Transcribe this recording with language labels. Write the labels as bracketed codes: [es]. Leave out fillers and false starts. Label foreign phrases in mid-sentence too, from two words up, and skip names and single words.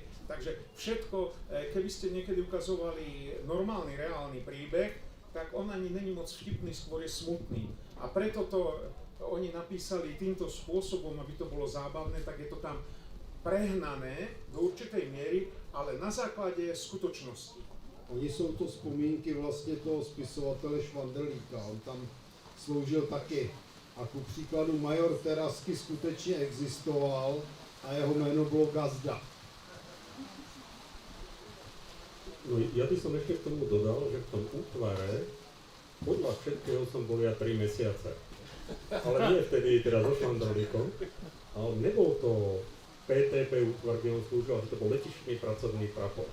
[sk] Takže všetko, keby ste niekedy ukazovali normálny, reálny príbeh, tak on ani není moc vtipný, skôr je smutný. A preto to oni napísali týmto spôsobom, aby to bolo zábavné, tak je to tam prehnané do určitej miery, ale na základe skutočnosti. [cs] Oni jsou to vzpomínky vlastně toho spisovatele Švandelíka, on tam sloužil taky. A ku příkladu major Terasky skutečně existoval a jeho jméno bylo Gazda. [sk] No ja by som ešte k tomu dodal, že v tom útvare podľa všetkého som bol ja 3 mesiace. Ale nie vtedy teda so Švandelíkom, ale nebol to PTP útvar, kde on slúžil, ale to bol letištný pracovný prapor.